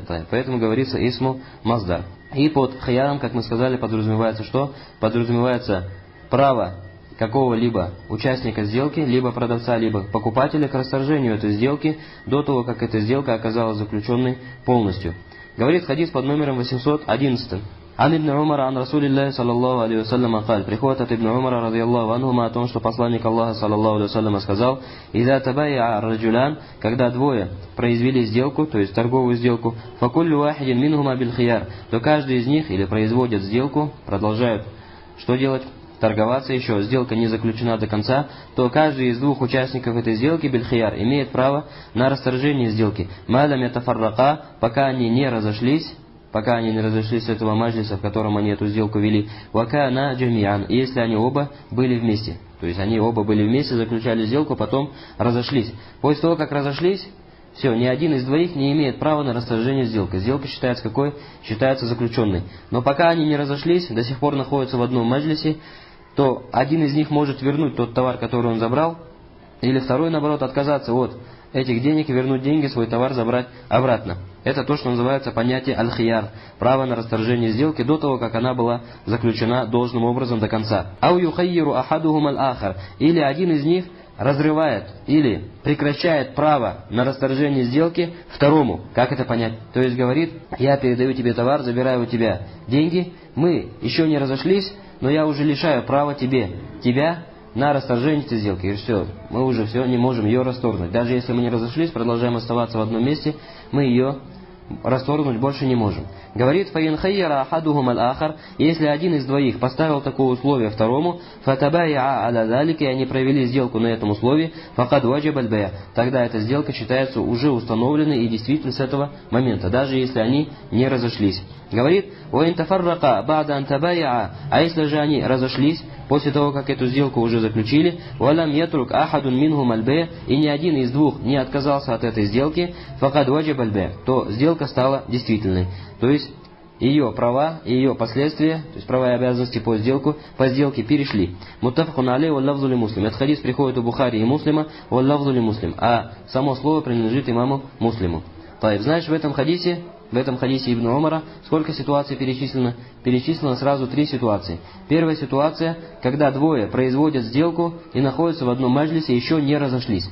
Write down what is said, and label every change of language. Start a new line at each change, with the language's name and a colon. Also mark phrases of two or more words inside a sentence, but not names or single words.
Russian: Поэтому говорится
Arabic: اسم مصدر.
Russian: И под хияром, как мы сказали, подразумевается что? Подразумевается право какого-либо участника сделки, либо продавца, либо покупателя к расторжению этой сделки до того, как эта сделка оказалась заключенной полностью. Говорит хадис под номером 811.
Arabic: عن ابن عمر عن رسول الله صلى الله عليه وسلم قال.
Russian: Приходит от ибн Умара,
Arabic: رضي الله عنهما,
Russian: о том, что посланник Аллаха,
Arabic: صلى الله عليه وسلم,
Russian: сказал:
Arabic: «إذا تبايع الرجلان»,
Russian: когда двое произвели сделку, то есть торговую сделку,
Arabic: فكل واحد منهما بالخيار,
Russian: то каждый из них или производят сделку, продолжают что делать? Торговаться еще, сделка не заключена до конца, то каждый из двух участников этой сделки, биль-хияр, имеет право на расторжение сделки.
Arabic: ما لم يتفرقا,
Russian: пока они не разошлись с этого маджлиса, в котором они эту сделку вели,
Arabic: وكانا جميعا,
Russian: если они оба были вместе. То есть они оба были вместе, заключали сделку, потом разошлись. После того, как разошлись, все, ни один из двоих не имеет права на расторжение сделки. Сделка считается какой? Считается заключенной. Но пока они не разошлись, до сих пор находятся в одном маджлисе, то один из них может вернуть тот товар, который он забрал, или второй, наоборот, отказаться от этих денег и вернуть деньги, свой товар забрать обратно. Это то, что называется понятие аль-хияр, право на расторжение сделки до того, как она была заключена должным образом до конца.
Arabic: أو يخير أحدهما الآخر,
Russian: или один из них разрывает или прекращает право на расторжение сделки второму. Как это понять? То есть говорит: я передаю тебе товар, забираю у тебя деньги, мы еще не разошлись, но я уже лишаю права тебя на расторжение этой сделки. И все, мы уже не можем ее расторгнуть. Даже если мы не разошлись, продолжаем оставаться в одном месте, мы ее расторгнуть больше не можем. Говорит:
Arabic: فإن خير أحدهما الآخر,
Russian: если один из двоих поставил такое условие второму,
Arabic: فتبايعا على ذلك,
Russian: и они провели сделку на этом условии,
Arabic: فقد وجب البيع,
Russian: тогда эта сделка считается уже установленной и действительно с этого момента, даже если они не разошлись. Говорит:
Arabic: «وإن تفرقا بعد أن تبايعا»,
Russian: а если же они разошлись после того, как эту сделку уже заключили,
Arabic: «ولم يترك أحد منهما البيع»,
Russian: и ни один из двух не отказался от этой сделки,
Arabic: «فقد وجب البيع»,
Russian: то сделка стала действительной. То есть ее права и ее последствия, то есть права и обязанности по сделке перешли.
Arabic: متفق عليه واللفظ لمسلم.
Russian: Этот хадис приходит у Бухари и Муслима,
Arabic: واللفظ لمسلم,
Russian: а само слово принадлежит имаму Муслиму. Знаешь, в этом хадисе Ибн Умара сколько ситуаций перечислено? Перечислено сразу 3 ситуации. Первая ситуация, когда двое производят сделку и находятся в одном маджлисе, еще не разошлись.